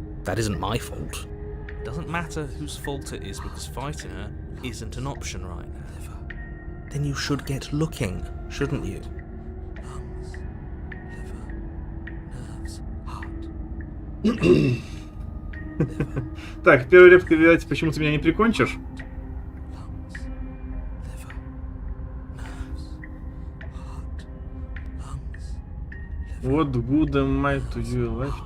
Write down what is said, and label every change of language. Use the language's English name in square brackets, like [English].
[English] That isn't my fault. Doesn't matter whose fault it is because fighting her isn't an option right now. Then you should get looking, shouldn't you? Lungs, liver, nerves, heart. [Russian] Так, первая реплика, видать, почему ты меня не прикончишь? [English] Lungs, liver, nerves, heart, lungs, liver, What good am I to your life?